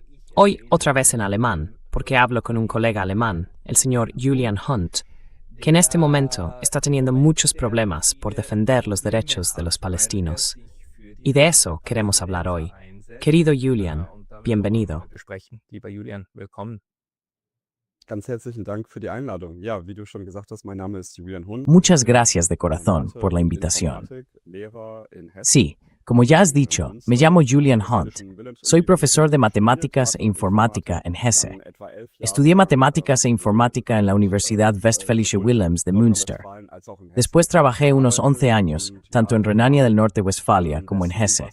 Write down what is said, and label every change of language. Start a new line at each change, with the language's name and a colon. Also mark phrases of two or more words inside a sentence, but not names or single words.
Spanish: Hoy otra vez en alemán, porque hablo con un colega alemán, el señor Julian Hunt, que en este momento está teniendo muchos problemas por defender los derechos de los palestinos. Y de eso queremos hablar hoy. Querido Julian, bienvenido.
German: Ganz herzlichen Dank für die Einladung. Ja, wie du schon gesagt hast, mein Name ist Julian Hund.
Spanish: Muchas gracias de corazón por la invitación. Sí, como ya has dicho, me llamo Julian Hunt. Soy profesor de matemáticas e informática en Hesse. Estudié matemáticas e informática en la Universidad Westfälische Wilhelms de Münster. Después trabajé unos 11 años, tanto en Renania del Norte-Westfalia como en Hesse.